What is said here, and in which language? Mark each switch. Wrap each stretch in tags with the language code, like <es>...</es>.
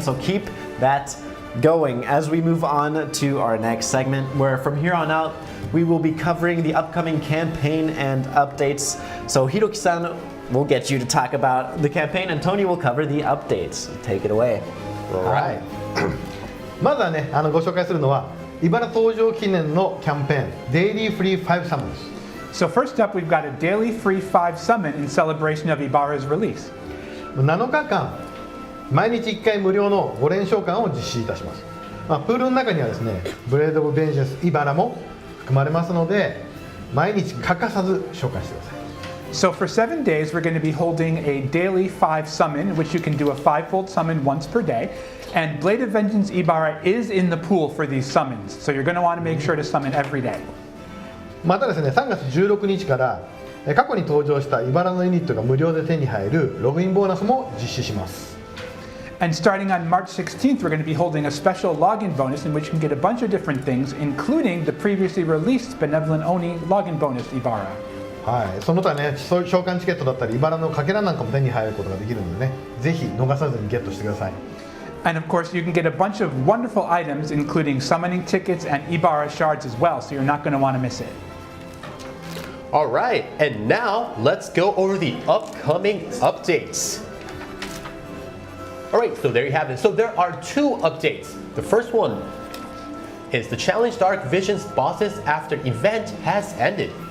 <en>So keep that going as we move on to our next segment, where from here on out we will be covering the upcoming campaign and updates. So Hiroki-san will get you to talk about the campaign, and Tony will cover the updates. Take it away. All right.</en> <ja>まずはね、ご紹介するのは茨登場記念のキャンペーン Daily Free 5 Summons.</ja> <en>So first up, we've got a daily free 5 summon in celebration of Ibara's release.</en> <ja>7日間毎日1回無料の5連召喚を実施いたします。プールの中にはですね、ブレード・オブ・ベンジャンス・イバラも含まれますので、毎日欠かさず召喚してください。</ja> <en>So for 7 days, we're going to be holding a daily 5 summon, in which you can do a 5-fold summon once per day. And Blade of Vengeance Ibara is in the pool for these summons, so you're going to want to make sure to summon every day.</en> <ja>またですね、3月16日から過去に登場したイバラのユニットが無料で手に入るログインボーナスも実施します。</ja> <en>And starting on March 16th, we're going to be holding a special login bonus in which you can get a bunch of different things, including the previously released Benevolent Oni login bonus Ibara.</en> <ja>はい、その他ね、召喚チケットだったり、イバラのかけらなんかも手に入ることができるのでね、ぜひ逃さずにゲットしてください。</ja> <en>And of course, you can get a bunch of wonderful items, including summoning tickets and Ibara shards as well, so you're not going to want to miss it. All right, and now let's go over the upcoming updates. All right, so there you have it. So there are 2 updates. The first one is the Challenge Dark Visions bosses after event has ended.</en>